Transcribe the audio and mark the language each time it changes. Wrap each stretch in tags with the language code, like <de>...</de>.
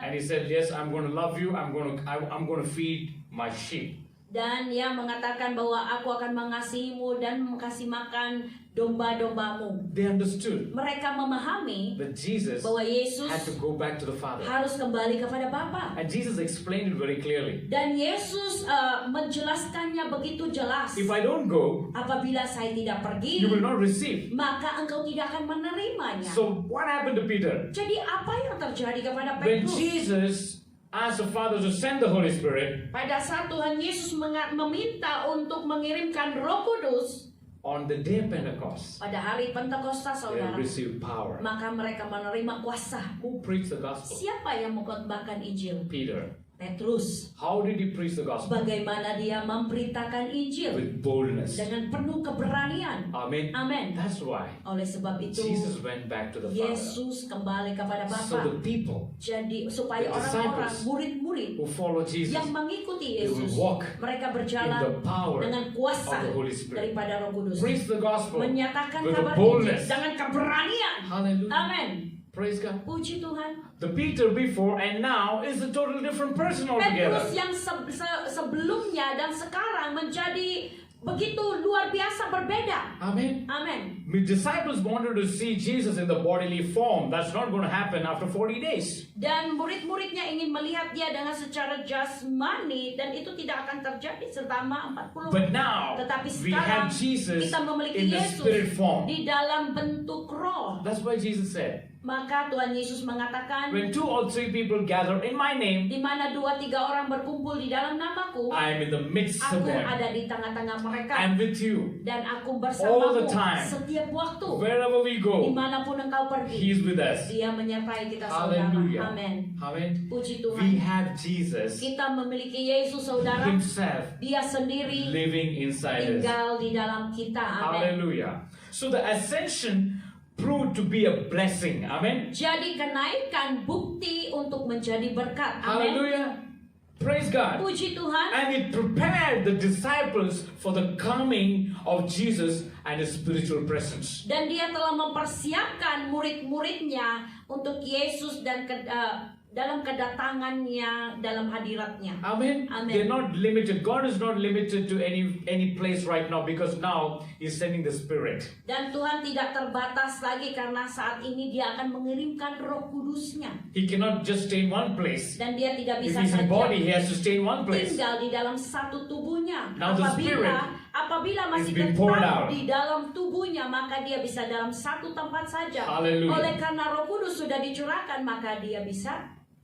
<en>And he said, yes, I'm going to love you. I'm going to feed my sheep.</en> <id>Dan dia mengatakan bahwa aku akan mengasihimu dan kasih makan domba-dombamu.</id> <en>They understood</en> <id>Mereka memahami</id> <en>that Jesus</en> <id>bahwa Yesus</id> <en>had to go back to the Father.</en> <id>harus kembali kepada Bapa.</id> <en>And Jesus explained it very clearly.</en> <id>Dan Yesus menjelaskannya begitu jelas.</id> <en>If I don't go,</en> <id>Apabila saya tidak pergi,</id> <en>you will not receive.</en> <id>maka engkau tidak akan menerimanya.</id> <en>So what happened to Peter?</en> <id>Jadi apa yang terjadi kepada</id> <en>When</en> <id>Petrus?</id> <en>Jesus asked the Father to send the Holy Spirit</en> <id>Pada saat Tuhan Yesus meminta untuk mengirimkan Roh Kudus</id> <en>on the day of Pentecost,</en> <id>pada hari Pentakosta,</id> <en>they</en> <id>saudara,</id> <en>received power.</en> <id>maka mereka menerima kuasa.</id> <en>Who preached the gospel?</en> <id>Siapa yang mengkhotbahkan Injil?</id> <en>Peter.</en> <id>Petrus.</id> <en>How did he preach the gospel?</en> <id>Bagaimana dia memberitakan Injil?</id> <en>With boldness.</en> <id>Dengan penuh keberanian.</id> <en>Amen.</en> <id>Amin.</id> <en>That's why</en> <id>Oleh sebab itu,</id> <en>Jesus went back to the Father.</en> <id>Yesus kembali kepada</id> <en>So</en> <id>Bapa.</id> <en>the people</en> <id>Jadi supaya</id> <en>the</en> <id>orang-orang,</id> <en>disciples</en> <id>murid-murid</id> <en>who follow Jesus,</en> <id>yang mengikuti</id> <en>they will</en> <id>Yesus,</id> <en>walk</en> <id>mereka</id> <en>in</en> <id>berjalan</id> <en>the power</en> <id>dengan kuasa</id> <en>of the Holy Spirit.</en> <id>daripada Roh Kudus,</id> <en>Preach the gospel</en> <id>menyatakan</id> <en>with</en> <id>kabar</id> <en>the boldness.</en> <id>Injil dengan keberanian.</id> <en>Hallelujah.</en> <id>Amin.</id> <en>Praise God.</en> <id>Puji Tuhan.</id> <en>The Peter before and now is a total different person altogether.</en> <id>Petrus yang sebelumnya dan sekarang menjadi begitu luar biasa berbeda.</id> <en>Amen.</en> <id>Amin.</id> <en>The disciples wanted to see Jesus in the bodily form. That's not going to happen after 40 days.</en> <id>Dan murid-muridnya ingin melihat dia dengan secara jasmani, dan itu tidak akan terjadi selama 40</id> <en>But now</en> <id>Tetapi</id> <en>we have Jesus</en> <id>kita memiliki</id> <en>in the</en> <id>Yesus</id> <en>spirit form.</en> <id>di dalam bentuk roh.</id> <en>That's why Jesus said,</en> <id>Maka Tuhan Yesus mengatakan,</id> <en>when 2 or 3 people gather in my name,</en> <id>di mana 2-3 orang berkumpul di dalam namaku,</id> <en>I am in the midst of</en> <id>aku</id> <en>them.</en> <id>ada di tengah-tengah mereka.</id> <en>I'm with you.</en> <id>Dan aku</id> <en>All</en> <id>bersamamu</id> <en>the time.</en> <id>setiap waktu.</id> <en>Wherever we go,</en> <id>Dimanapun engkau pergi,</id> <en>He's with us.</en> <id>Dia menyertai kita, saudara.</id> <en>Hallelujah.</en> <id>Amin.</id> <en>Amen.</en> <id>Puji</id> <en>We</en> <id>Tuhan.</id> <en>have Jesus</en> <id>Kita memiliki Yesus, saudara.</id> <en>Himself</en> <id>Dia sendiri</id> <en>living inside us.</en> <id>tinggal di dalam kita. Amin.</id> <en>Hallelujah. So the ascension proved to be a blessing. Amen.</en> <id>Jadi kenaikan bukti untuk menjadi berkat. Amin.</id> <en>Hallelujah. Praise God.</en> <id>Puji Tuhan.</id> <en>And it prepared the disciples for the coming of Jesus and His spiritual presence.</en> <id>Dan dia telah mempersiapkan murid-muridnya untuk Yesus dan dalam kedatangannya, dalam hadiratnya.</id> <en>Amen.</en> <id>Amen.</id> <en>They're not limited. God is not limited to any place right now, because now He's sending the Spirit.</en> <id>Dan Tuhan tidak terbatas lagi karena saat ini Dia akan mengirimkan Roh Kudus-Nya.</id> <en>He cannot just stay in one place.</en> <id>Dan Dia tidak</id> <en>If</en> <id>bisa</id> <en>He's in</en> <id>saja</id> <en>body, He has to stay in one place.</en> <id>tinggal di dalam satu tubuhnya.</id> <en>Now the Spirit</en> <id>Apabila masih</id> <en>is being poured</en> <id>tetap</id> <en>out.</en> <id>di dalam tubuhnya, maka Dia bisa dalam satu tempat saja.</id> <en>Hallelujah.</en> <id>Oleh karena Roh Kudus sudah dicurahkan, maka Dia bisa.</id>